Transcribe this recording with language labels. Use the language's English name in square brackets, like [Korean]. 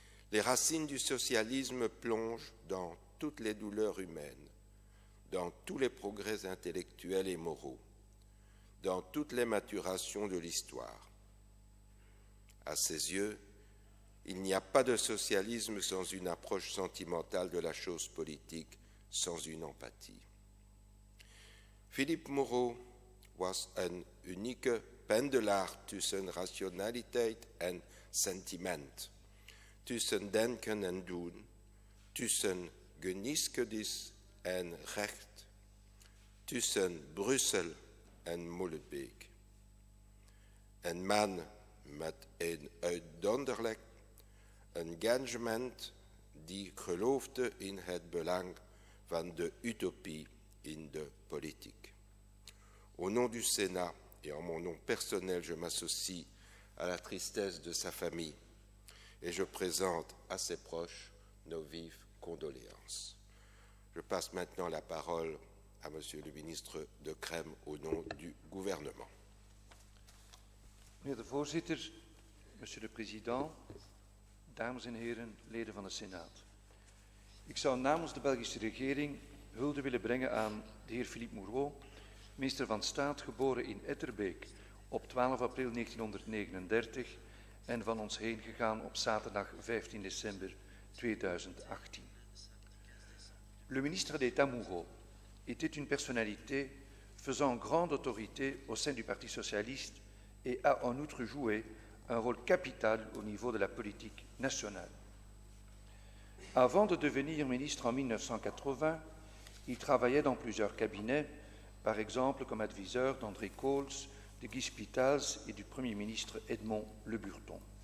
[French] Les racines du socialisme plongent dans toutes les douleurs humaines, dans tous les progrès intellectuels et moraux, dans toutes les maturations de l'histoire. À ses yeux, il n'y a pas de socialisme sans une approche sentimentale de la chose politique, sans une empathie. [Dutch] Philippe Mouron was een unieke pendelaar tussen rationaliteit en sentiment, tussen denken en doen, tussen geneeskunde en recht, tussen Brussel en Molenbeek. Een man met een uitzonderlijk engagement die geloofde in het belang van de utopie in de politiek. [French] Au nom du Sénat et en mon nom personnel, je m'associe à la tristesse de sa famille et je présente à ses proches nos vives condoléances. Je passe maintenant la parole à Monsieur le ministre De Crème au nom du gouvernement. [Dutch] Meneer de voorzitter, [French] monsieur le président, [Dutch] dames en heren, leden van de Senaat. Ik zou namens de Belgische regering hulde willen brengen aan de heer Philippe Mouron, minister van Staat, geboren in Etterbeek op 12 april 1939 en van ons heen gegaan op zaterdag 15 december 2018. [French] Le ministre d'État Mouron était une personnalité faisant grande autorité au sein du Parti socialiste et a en outre joué un rôle capital au niveau de la politique nationale. Avant de devenir ministre en 1980, il travaillait dans plusieurs cabinets, par exemple comme adviseur d'André Coles, de Guy Spitals et du Premier ministre Edmond Le Burton.